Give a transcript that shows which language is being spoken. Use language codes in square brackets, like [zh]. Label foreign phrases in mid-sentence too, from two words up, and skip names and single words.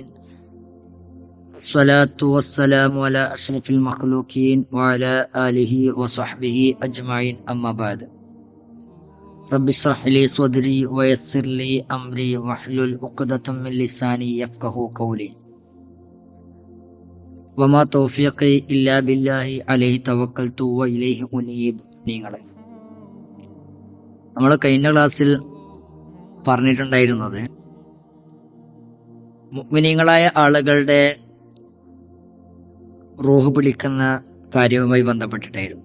[ar] الصلاة والسلام على أشرف المخلوقين وعلى آله وصحبه أجمعين. أما بعد. رب اشرح لي صدري ويسر لي أمري واحلل عقدة من لساني يفقهوا قولي. وما توفيقي إلا بالله عليه توكلت وإليه أنيب. [ml] നമ്മൾ കഴിഞ്ഞ ക്ലാസ്സിൽ പറഞ്ഞിട്ടുണ്ടായിരുന്നത് മുഅ്മിനീങ്ങളായ ആളുകളുടെ റൂഹ് പിടിക്കുന്ന കാര്യവുമായി ബന്ധപ്പെട്ടിട്ടായിരുന്നു.